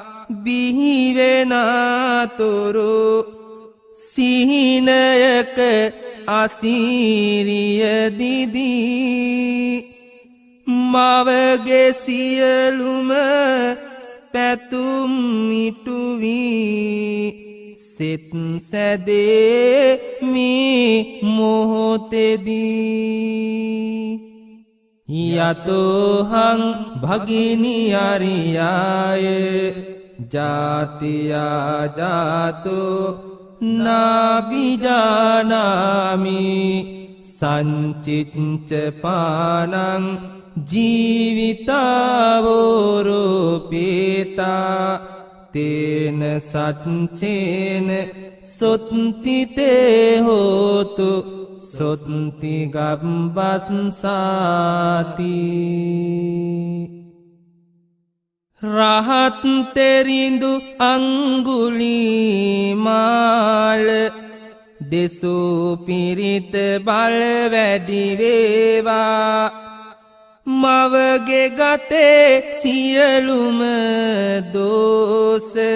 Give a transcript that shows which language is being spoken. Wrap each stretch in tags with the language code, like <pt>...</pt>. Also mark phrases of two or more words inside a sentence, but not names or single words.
<si>බිහිවෙනතුරු සිහිනයක අසීරිය දිදී මවගේ සියලුම පැතුම් මිටුවී සිත සැදේ මේ මොහොතේදී</si> <pi>යතෝහං භගිනි අරියාය ජාතියා ජාතෝ නාබිජානාමි සංචිච්ච පානං ජීවිතාවෝරූපේතා තේන සච්චේන සොත්තිතේ හෝතු සොත්ති</pi> <si>ගබ්බස්සාති රහත් තෙරිඳු අංගුලිමාල දෙසූ පිරිත බල වැඩි වේවා මවගේ ගතේ සියලුම දෝෂ</si>